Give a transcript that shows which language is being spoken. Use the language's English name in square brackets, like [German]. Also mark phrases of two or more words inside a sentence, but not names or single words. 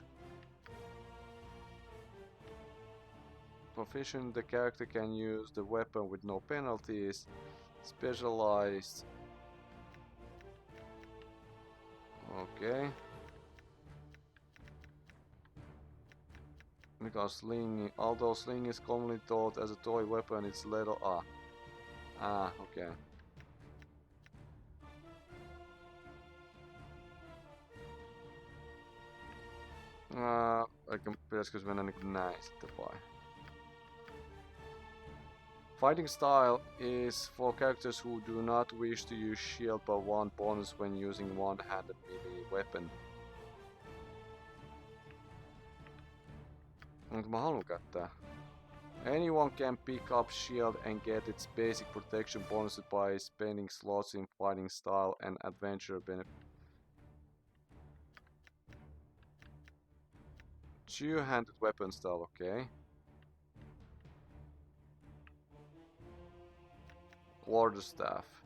[English] Proficient, the character can use the weapon with no penalties. Specialized. Okay. [Finnish] Mikä on sling? [English] Although sling is commonly taught as a toy weapon, it's little... okay. [Finnish] Eikä pitäisikö se mennä niinku näin sitten vai? [English] Fighting style is for characters who do not wish to use shield but want bonus when using one-handed melee weapon. [Finnish] Mutta mä haluan käyttää. [English] Anyone can pick up shield and get its basic protection bonus by spending slots in fighting style and adventure benefit. Two-handed weapon style, okay. Quarterstaff.